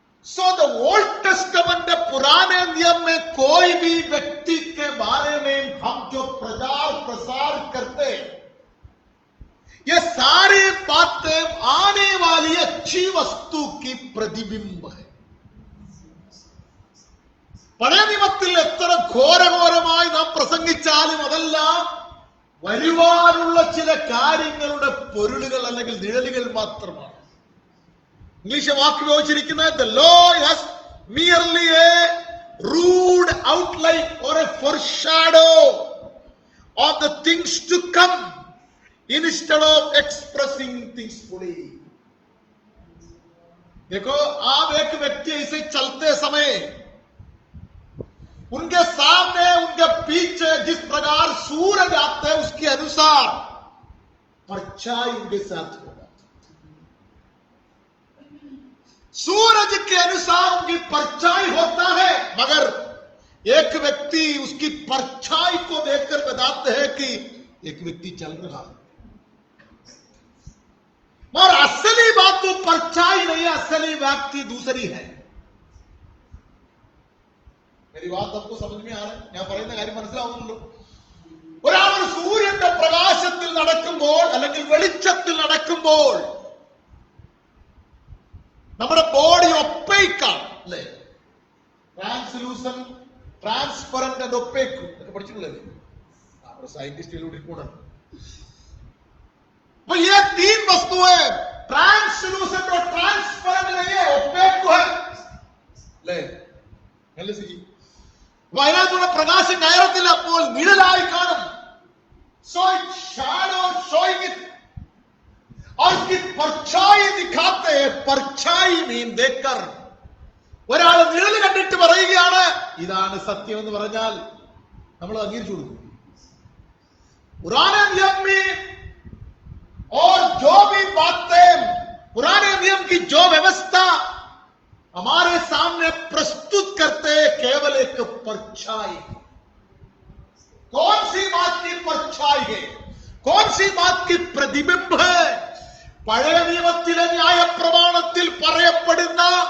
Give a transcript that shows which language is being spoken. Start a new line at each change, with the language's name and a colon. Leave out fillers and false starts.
English: so the Old Testament
Hindi: पुराने नियम में कोई भी व्यक्ति के बारे में हम जो प्रचार प्रसार करते हैं, ये सारी बातें आने वाली अच्छी वस्तु की प्रतिबिंब है।
Malayalam: പഴയ നിയമത്തിൽ എത്ര ഘോരഘോരമായി നാം പ്രസംഗിച്ചാലും അതെല്ലാം വരുവാനുള്ള ചില കാര്യങ്ങളുടെ പൊരുളുകൾ അല്ലെങ്കിൽ നിഴലുകൾ മാത്രമാണ്. ഇംഗ്ലീഷ് വാക്ക് ഉപയോഗിച്ചിരിക്കുന്നത്
English: the law has merely a rude outline or a foreshadow of the things to come instead of expressing things fully.
Hindi: देखो, आप एक व्यक्ति ऐसे चलते समय उनके सामने उनके पीछे जिस प्रकार सूरज आते हैं उसके अनुसार परछाई उनके साथ होगा। सूरज के अनुसार उनकी परछाई होता है, मगर एक व्यक्ति उसकी परछाई को देखकर बताते हैं कि एक व्यक्ति चल रहा है। और असली बात तो परछाई नहीं है, असली व्यक्ति दूसरी है। मेरी बात आपको समझ में आ रहा है?
Malayalam: ഞാൻ പറയുന്ന കാര്യം മനസ്സിലാവുന്നുണ്ടോ? ഒരാൾ സൂര്യന്റെ പ്രകാശത്തിൽ നടക്കുമ്പോൾ അല്ലെങ്കിൽ വെളിച്ചത്തിൽ നടക്കുമ്പോൾ നമ്മുടെ ബോഡി ഒപ്പേക്കാണ്, അല്ലേ? ട്രാൻസ്ലൂസൻ, ട്രാൻസ്പെറന്റ് ആൻഡ് ഒപ്പേക്ക് ഒക്കെ പഠിച്ചിട്ടുള്ളേ നമ്മുടെ സയന്റിസ്റ്റുകളുടെ കൂടെ.
Hindi: तो ये 3 वस्तुएं ट्रांसलूसेंट और ट्रांसपेरेंट नहीं है, ओपेक है, ले जी।
Malayalam: അതിനകത്തുള്ള പ്രകാശം കയറത്തില്ല, അപ്പോൾ നിഴലായി കാണും.
English: so it shadow showing it
Hindi: और उसकी परछाई दिखाते हैं. परछाई मीन देखकर
Malayalam: ഒരാൾ നിഴൽ കണ്ടിട്ട് പറയുകയാണ് ഇതാണ് സത്യം എന്ന് പറഞ്ഞാൽ നമ്മൾ അംഗീകരിച്ചു കൊടുക്കും.
Hindi: पुराने नियम में और जो भी बातें, पुराने नियम की जो व्यवस्था हमारे सामने प्रस्तुत करते हैं, केवल एक परछाई. कौन सी बात की परछाई है? कौन सी बात की प्रतिबिंब है?
Malayalam: പഴയ നിയമത്തിലെ ന്യായപ്രമാണത്തിൽ പറയപ്പെടുന്ന